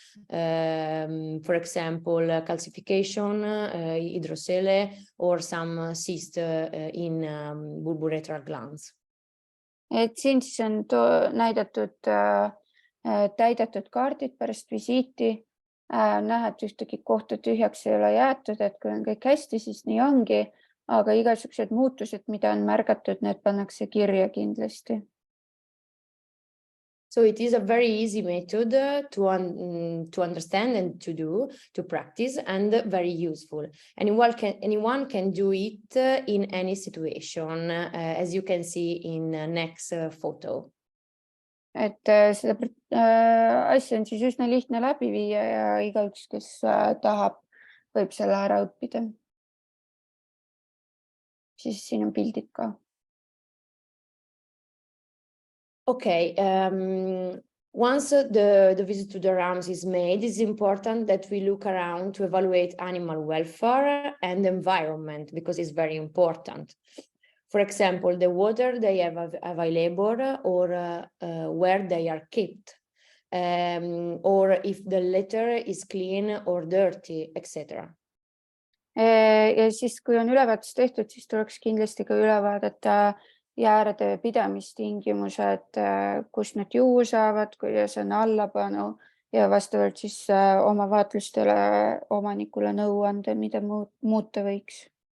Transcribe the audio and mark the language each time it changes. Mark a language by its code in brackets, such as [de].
[en] For example, calcification, hydrocele, or some cyst in bulboretral glands. [et] Et siin siis on näidatud täidetud kaardid pärast visiiti. Näha, et ühtegi kohta tühjaks ei ole jäetud, et kui on kõik hästi, siis nii ongi. Aga igasugused muutused, mida on märgatud, need pannakse kirja kindlasti. [en] So it is a very easy method to understand and to practice, and very useful. Anyone can do it in any situation, as you can see in next photo. [et] Et seda asja on siis üsna lihtne läbi viia ja igaüks, kes tahab, võib selle ära õppida. Siis siin on pildid ka. [en] Okay, once the visit to the rams is made, it's important that we look around to evaluate animal welfare and environment, because it's very important. For example, the water they have available, or where they are kept, or if the litter is clean or dirty, etc. [et] Ja siis, kui on ülevaatus tehtud, siis tuleks kindlasti ka üle vaadata jäärede pidamistingimused, kus nad juua saavad, kuidas on allapanu ja vastavalt siis oma vaatlustele omanikule nõu anda, mida muuta võiks.